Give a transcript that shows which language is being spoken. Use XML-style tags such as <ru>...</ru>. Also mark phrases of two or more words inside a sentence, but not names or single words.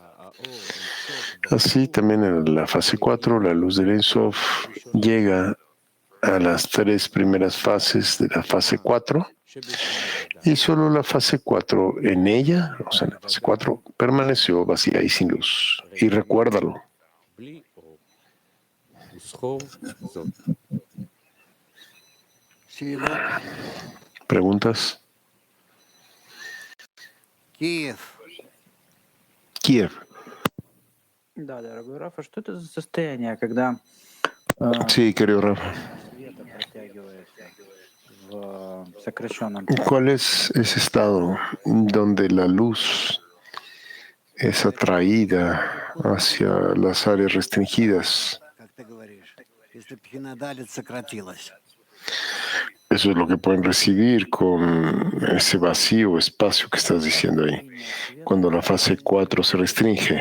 <es>Así, también en la fase 4, la luz del Ein Sof llega a las tres primeras fases de la fase 4 y solo la fase 4 en ella, o sea, en la fase 4, permaneció vacía y sin luz. Y recuérdalo. ¿Preguntas? Kiev.</es> <ru>Да, дорогой Рафа, что это за состояние, когда</ru> <es>Sí, querido Rafa.</es> <ru>света протягивается в сокращенном</ru> <es>¿Cuál es ese estado donde la luz es atraída hacia las áreas restringidas? Eso es lo que pueden recibir con ese vacío o espacio que estás diciendo ahí, cuando la fase 4 se restringe.</es>